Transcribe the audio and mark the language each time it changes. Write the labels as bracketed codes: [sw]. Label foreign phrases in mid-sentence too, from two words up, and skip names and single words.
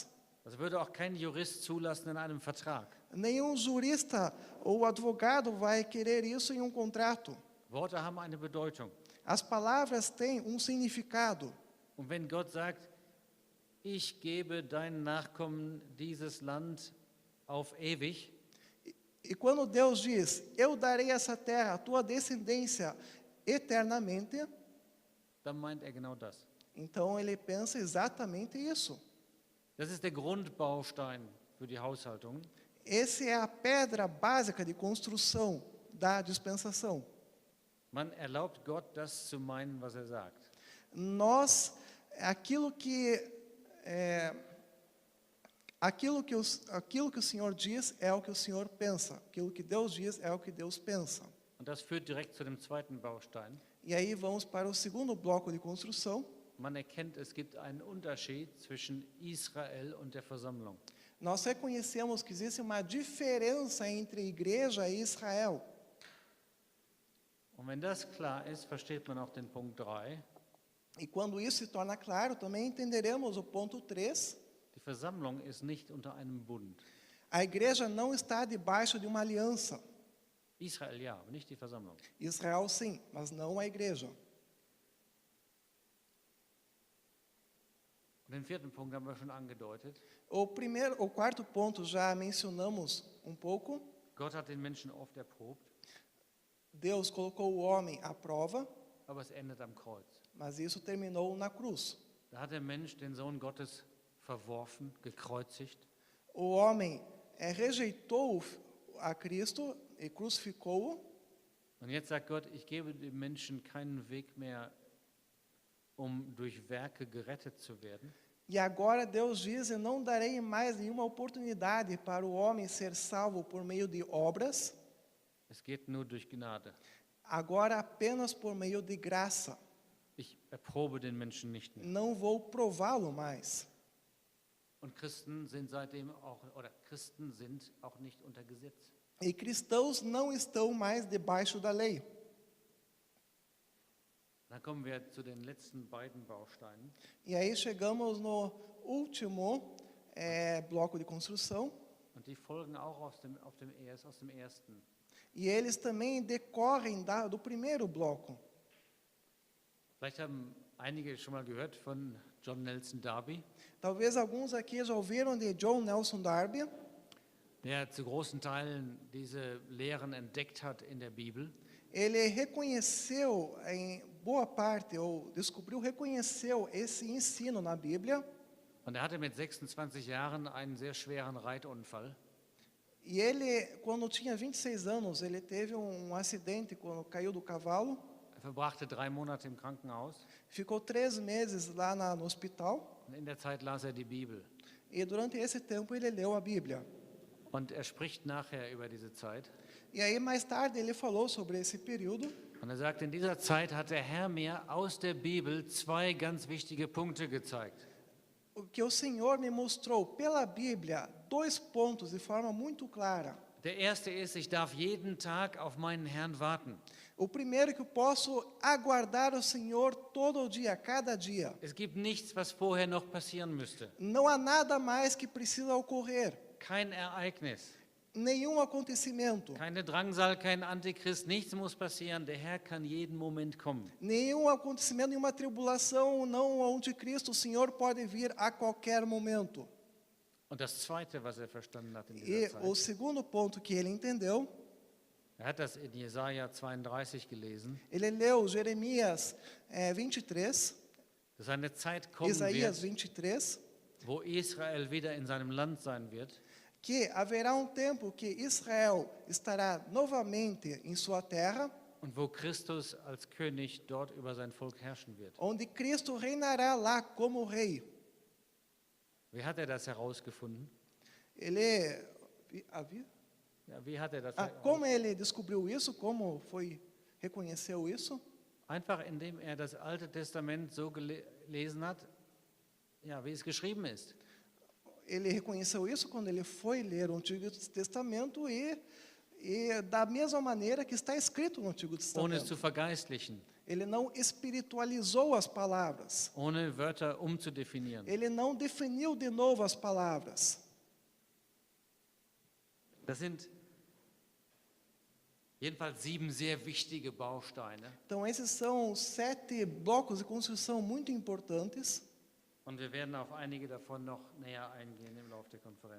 [de] Das würde auch kein Jurist zulassen in einem Vertrag. [pt] Nenhum jurista ou advogado vai querer isso em um contrato. [de] Worte haben eine Bedeutung. [pt] As palavras têm um significado. [de] Und wenn Gott sagt, ich gebe deinen Nachkommen dieses Land auf ewig, [pt] E quando Deus diz, eu darei essa terra à tua descendência eternamente, [de] dann meint er genau das. [pt] então ele pensa exatamente isso. [de] Das ist der Grundbaustein für die Haushaltung. [pt] Essa é a pedra básica de construção da dispensação. [de] Man erlaubt Gott, das zu meinen, was er sagt. [pt] Nós, aquilo que o Senhor diz é o que o Senhor pensa. Aquilo que Deus diz é o que Deus pensa. [de] Und das führt direkt zu dem zweiten Baustein. [pt] E aí vamos para o segundo bloco de construção. [de] Man erkennt, es gibt einen Unterschied zwischen Israel und der Versammlung. [pt] Nós reconhecemos que existe uma diferença entre igreja e Israel. [de] Und wenn das klar ist, versteht man auch den Punkt 3. [pt] E quando isso se torna claro, também entenderemos o ponto 3. [de] Die Versammlung ist nicht unter einem Bund. [pt] A igreja não está debaixo de uma aliança. [de] Israel ja, aber nicht die Versammlung. [pt] Israel sim, mas não a igreja. [de] Und den vierten Punkt haben wir schon angedeutet. [pt] O quarto ponto já mencionamos um pouco. [de] Gott hat den Menschen oft erprobt, [pt] Deus colocou o homem à prova, [de] aber es endet am Kreuz. [pt] mas isso terminou na cruz. [de] Da hat der Mensch den Sohn Gottes verworfen, gekreuzigt. [pt] O homem rejeitou a Cristo e crucificou-o. [de] Und jetzt sagt Gott, ich gebe dem Menschen keinen Weg mehr, um durch Werke gerettet zu werden. [pt] E agora Deus diz, eu não darei mais nenhuma oportunidade para o homem ser salvo por meio de obras. [de] Es geht nur durch Gnade. [pt] Agora apenas por meio de graça. [de] Ich erprobe den Menschen nicht mehr. [pt] Não vou prová-lo mais. [de] Und Christen sind seitdem auch, oder Christen sind auch nicht unter Gesetz. [pt] E cristãos não estão mais debaixo da lei. [de] Dann kommen wir zu den letzten beiden Bausteinen. [pt] E aí chegamos no último bloco de construção. [de] Und die folgen auch aus dem ersten. [pt] E eles também decorrem do primeiro bloco. [de] Vielleicht haben einige schon mal gehört von John Nelson Darby, [pt] Talvez alguns aqui já ouviram de John Nelson Darby. [de] der zu großen Teilen diese Lehren entdeckt hat in der Bibel. [pt] Ele reconheceu em boa parte, ou reconheceu esse ensino na Bíblia. [de] Und er hatte mit 26 Jahren einen sehr schweren Reitunfall. [pt] E ele, quando tinha 26 anos, ele teve um acidente quando caiu do cavalo. [de] Er verbrachte 3 Monate im Krankenhaus. [pt] Ficou 3 meses lá no hospital. [de] Und in der Zeit las er die Bibel. [pt] E durante esse tempo ele leu a Bíblia. [de] Und er spricht nachher über diese Zeit. [pt] E aí mais tarde ele falou sobre esse período. [de] Und er sagt, in dieser Zeit hat der Herr mir aus der Bibel 2 ganz wichtige Punkte gezeigt. [pt] O que o Senhor me mostrou pela Bíblia 2 pontos de forma muito clara. [de] Der erste ist, ich darf jeden Tag auf meinen Herrn warten. [pt] O primeiro que eu posso aguardar o Senhor todo dia, cada dia. [de] Es gibt nichts, was vorher noch passieren müsste. [pt] Não há nada mais que precisa ocorrer. [de] Kein Ereignis. [pt] nenhum acontecimento, [de] Keine Drangsal, kein Antichrist, nichts muss passieren. Der Herr kann jeden Moment kommen. [pt] nenhum acontecimento, nenhuma tribulação, não o anticristo, o Senhor pode vir a qualquer momento. [de] Und das Zweite, was verstanden hat in [pt] E [de] dieser [pt] o [de] Zeit, [pt] segundo ponto que ele entendeu, [de] hat das in Jesaja 32 gelesen, [pt] ele leu Jeremias 23, [de] dass eine Zeit kommen [pt] Isaías [de] wird, [pt] 23, [de] wo Israel wieder in seinem Land sein wird. [pt] que haverá tempo que Israel estará novamente em sua terra, [de] Und wo Christus als König dort über sein Volk herrschen wird. [pt] onde Cristo reinará lá como rei. [de] Wie hat das herausgefunden? [pt] Ele, [de] Ja, wie hat das [pt] como ele descobriu isso? Como reconheceu isso? [de] Einfach indem das Alte Testament so gelesen hat, ja, wie es geschrieben ist. [pt] Ele reconheceu isso quando ele foi ler o Antigo Testamento e da mesma maneira que está escrito no Antigo [de] Ohne es [pt] Testamento. [de] zu vergeistlichen, [pt] Ele não espiritualizou as palavras. [de] ohne Wörter umzudefinieren. [pt] Ele não definiu de novo as palavras. [de] Das sind jedenfalls 7 sehr wichtige Bausteine. [pt] Então, esses são 7 blocos de construção muito importantes. [de] Und wir werden auf einige davon noch näher eingehen im Laufe der Konferenz.